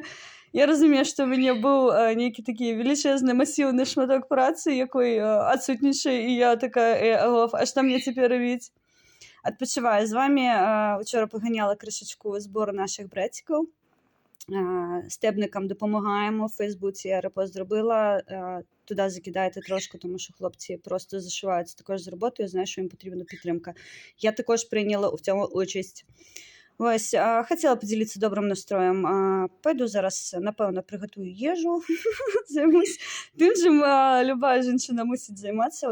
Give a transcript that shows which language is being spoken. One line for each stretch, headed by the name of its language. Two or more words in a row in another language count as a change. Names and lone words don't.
Belarusian: Я разумею, што ў мяне быў нейкі такі велічэзны масіўны шматок працы, якой адсутнічае, і я такая: агов, а што мне цяпер рабіць? Адпачываю з вамі. Учора паганяла крышачку збор нашых брэцікаў. Стэбнікам дапамагаем
Ukrainian: у Фейсбуці, я рэпост зробила, туди закидайте трошку, тому що хлопці просто зашиваються також з роботою, знають, що їм потрібна підтримка. Я також прийняла в цьому участь. Ось, хотіла поділитися добрим настроєм. Пойду зараз, напевно, приготую їжу, займусь тим, чим люба жінка мусить займатися.